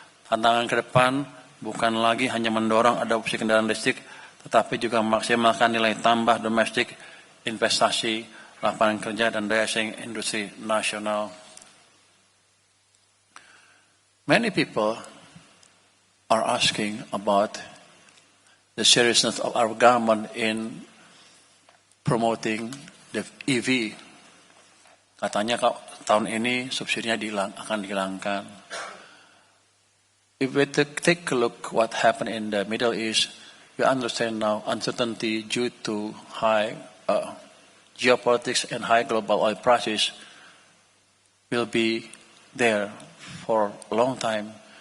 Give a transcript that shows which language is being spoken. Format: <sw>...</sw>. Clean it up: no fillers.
<id>Tantangan ke depan bukan lagi hanya mendorong adopsi kendaraan listrik, tetapi juga memaksimalkan nilai tambah domestik, investasi, lapangan kerja, dan daya saing industri nasional.</id> <en>Many people are asking about the seriousness of our government in promoting the EV.</en> <id>Katanya tahun ini subsidinya akan dihilangkan.</id> <en>If we take a look what happened in the Middle East, we understand now uncertainty due to high geopolitics and high global oil prices will be there for a long time.</en>